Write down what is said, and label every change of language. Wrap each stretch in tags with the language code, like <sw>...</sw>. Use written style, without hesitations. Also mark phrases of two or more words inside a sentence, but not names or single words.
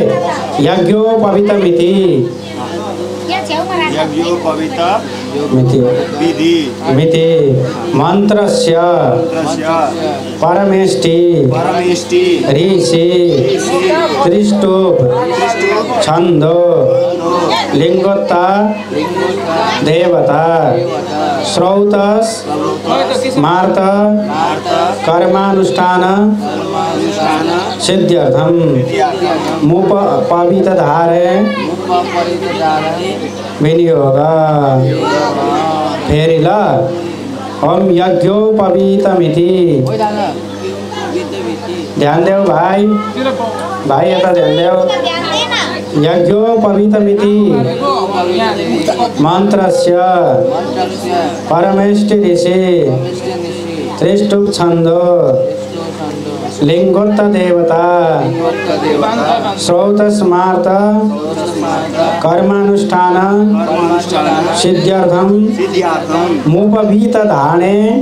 <sa>यज्ञोपवीतमिति मिति मन्त्रस्य परमेष्टि ऋषि त्रिष्टुप छन्दो लिंगोत्ता देवता श्रौतस मार्त कर्मानुष्ठान सिद्ध्यर्थम मुप पवित धारे विनियोग।</sa> <ne>फेरि ल हम यज्ञोपवीतमिति ध्यान देऊ भाइ भाइ यता ध्यान देऊ।</ne> <sa>यज्ञोपवीतमिति मन्त्रस्य परमेष्टि ऋषि त्रिष्टुप छन्दो लिंगोत्त देवता श्रौत स्मार्त कर्मानुष्ठान सिद्ध्यर्थम मुपवीत धाने</sa>